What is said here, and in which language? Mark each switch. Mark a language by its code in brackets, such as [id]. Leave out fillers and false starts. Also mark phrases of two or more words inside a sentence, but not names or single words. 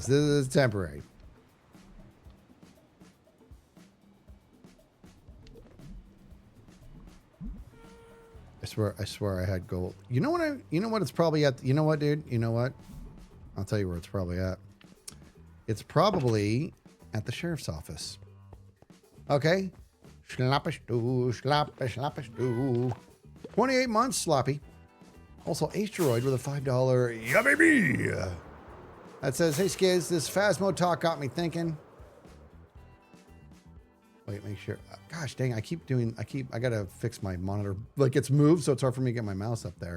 [en] This is temporary. I swear I had gold. You know what it's probably at? You know what, dude? You know what? I'll tell you where it's probably at. It's probably at the sheriff's office. Okay. Slappish-doo, slappish-doo. 28 months, Sloppy. Also, Asteroid with a $5 yeah, baby. That says, hey, Skiz, this Phasmo talk got me thinking. Wait, make sure. Gosh, dang, I got to fix my monitor. Like, it's moved, so it's hard for me to get my mouse up there.